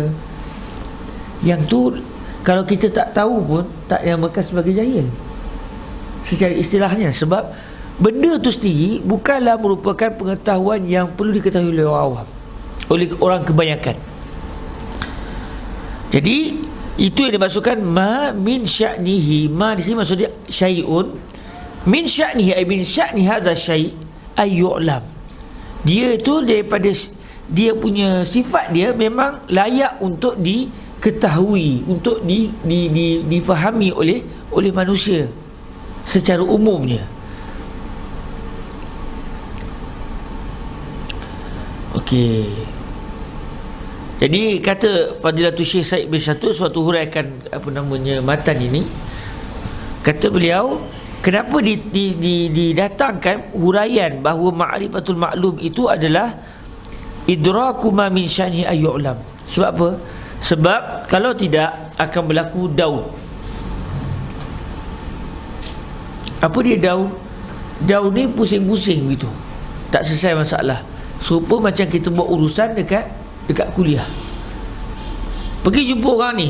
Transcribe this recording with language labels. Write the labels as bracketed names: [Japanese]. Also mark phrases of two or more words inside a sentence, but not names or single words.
[Malay] Yang tu kalau kita tak tahu pun tak dinamakan sebagai jahil secara istilahnya. Sebab benda tu sendiri bukanlah merupakan pengetahuan yang perlu diketahui oleh orang awam, oleh orang kebanyakan. Jadi itu yang dimaksudkan [Arabic] ma min sya'nihi. Ma [Malay] di sini maksud dia [Arabic] syai'un min sya'nihi, ay min sya'ni hadza syai' ay yu'lam. [Malay] Dia itu daripada dia punya sifat dia memang layak untuk diketahui, untuk difahami oleh manusia secara umumnya. Okey. Jadi kata Fadilatul Syekh Said bin Syatun, suatu huraikan matan ini, kata beliau, kenapa didatangkan huraian bahawa [Arabic] ma'rifatul maklum [Malay] itu adalah [Arabic] idraku ma min sya'ni ayyu'lam. [Malay] Sebab apa? Sebab kalau tidak akan berlaku daun. Apa dia daun? Daun ni pusing-pusing begitu, tak selesai masalah. Serupa macam kita buat urusan dekat kuliah. Pergi jumpa orang ni.